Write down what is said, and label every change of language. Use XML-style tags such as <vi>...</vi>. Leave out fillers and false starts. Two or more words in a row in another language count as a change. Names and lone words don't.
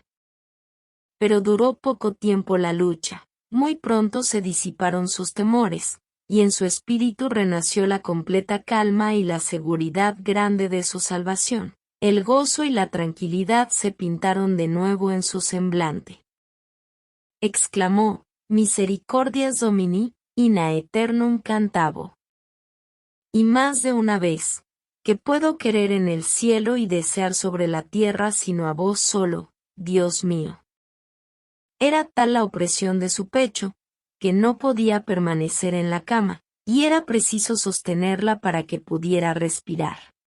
<es>Pero duró poco tiempo la lucha, muy pronto se disiparon sus temores, y en su espíritu renació la completa calma y la seguridad grande de su salvación. El gozo y la tranquilidad se pintaron de nuevo en su semblante. Exclamó:</es> <la>Misericordias Domini, in aeternum cantabo.</la> <es>Y más de una vez, que puedo querer en el cielo y desear sobre la tierra sino a vos solo, Dios mío. Era tal la opresión de su pecho, que no podía permanecer en la cama, y era preciso sostenerla para que pudiera respirar.</es>